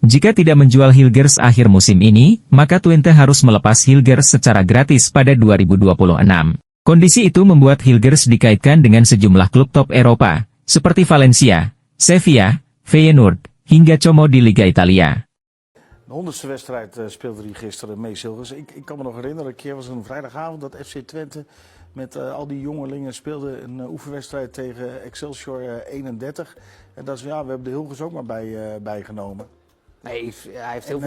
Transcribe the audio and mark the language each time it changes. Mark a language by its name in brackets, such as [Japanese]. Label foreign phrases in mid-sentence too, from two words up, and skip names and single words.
[Indonesian] Jika tidak menjual Hilgers akhir musim ini, maka Twente harus melepas Hilgers secara gratis pada 2026. Kondisi itu membuat Hilgers dikaitkan dengan sejumlah klub top Eropa, seperti Valencia, Sevilla, Feyenoord, hingga Como di Liga Italia. [Dutch] De 100ste wedstrijd speelde hij gisteren mee, Silgers. Ik kan me nog herinneren, een keer was een vrijdagavond dat FC Twente met al die jongelingen speelde een oefenwedstrijd tegen Excelsior 31. En dat is, ja, we hebben de Hilgers ook maar bijgenomen. Nee, hij heeft heel veel